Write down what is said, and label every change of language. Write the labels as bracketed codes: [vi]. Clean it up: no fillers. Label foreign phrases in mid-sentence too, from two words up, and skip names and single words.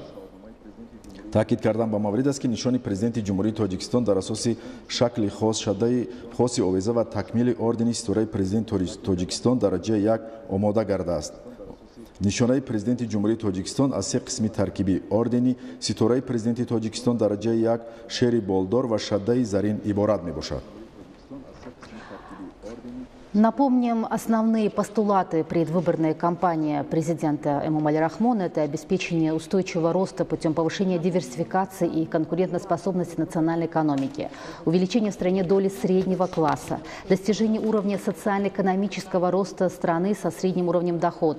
[tg] таъкид кардан ба маврид аст ки нишони президенти ҷумҳурии Тоҷикистон дар асоси шакли хос, шаддаи хоси овеза ва такмили ордени ситораи президенти Тоҷикистон дараҷаи 1 омода гардааст. нишонаи президенти ҷумҳурии Тоҷикистон аз 3 қисми таркиби ордени ситораи президенти Тоҷикистон дараҷаи 1, шери болдор ва шаддаи зарин иборат мебошад. [ru] Напомним основные постулаты предвыборной кампании президента Эмомали Рахмона. Это обеспечение устойчивого роста путем повышения диверсификации и конкурентоспособности национальной экономики, увеличение в стране доли среднего класса, достижение уровня социально-экономического роста страны со средним уровнем дохода.